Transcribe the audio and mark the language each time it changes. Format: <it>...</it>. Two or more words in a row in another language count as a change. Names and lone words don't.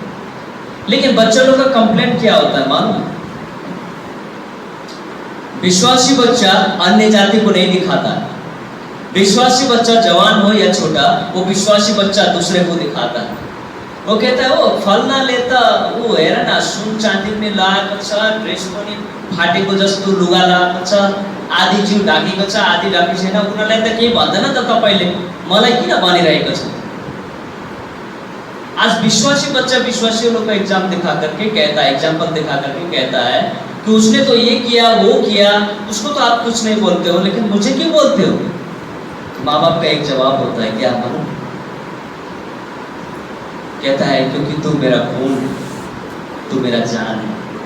<hi>लेकिन बच्चे लोग का कंप्लेंट क्या होता है मालूम? विश्वासी बच्चा अन्य जाति को नहीं दिखाता है। विश्वासी बच्चा जवान हो या छोटा, वो विश्वासी बच्चा दूसरे को दिखाता है। वो कहता है वो फल ना लेता,</hi> <ne>वो हेर ना सुन चाँदी में लगाएको छ, ड्रेस पनि फाटेको जस्तो लुगा लगाएको छ, आधी जिउ ढाकेको छ, आधी ढाकेको छैन। उनीहरूलाई त केही भन्दैन त तपाईँले, मलाई किन भनिरहेको छ?</ne> <hi>आज विश्वासी बच्चा विश्वासियों लोग का एग्जाम्पल दिखा करके कहता है कि उसने तो ये किया वो किया, उसको तो आप कुछ नहीं बोलते हो, लेकिन मुझे क्यों बोलते हो? माँ बाप का एक जवाब होता है, क्या मालूम? कहता है क्योंकि तू मेरा खून है, तू मेरा जान है।</hi>